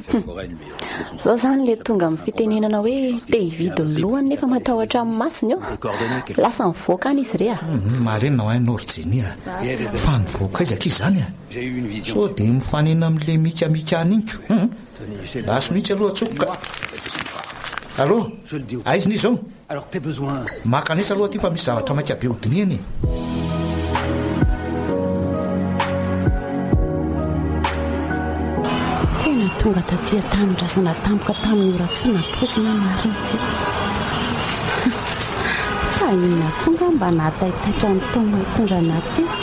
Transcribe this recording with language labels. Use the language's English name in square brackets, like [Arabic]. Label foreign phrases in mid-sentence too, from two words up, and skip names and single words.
[Malagasy] Zao zany le tonga amin'ny fitenenana hoe te hividy ny lohany nefa matahotra amin'ny masiny eo. Lasa mivoaka any izy re a. Marena ho ainao ry Jenny a. Fa nivoaka aizaka izy zany a. So dia mifanena amin'ilay Mika any inko. Laso mihitsy aloha atsofoka. Allô? Aiza n'izy zao? [French] Alors t'as besoin. [Malagasy] Makanesa aloha ty fa misy zavatra maika be hodiniany. Tena tonga taty tany-drazana tampoka tamin'ny ora tsy naposina marina ty. Fa inona tonga mba nahataitaitra ny Tom hitondrana ty.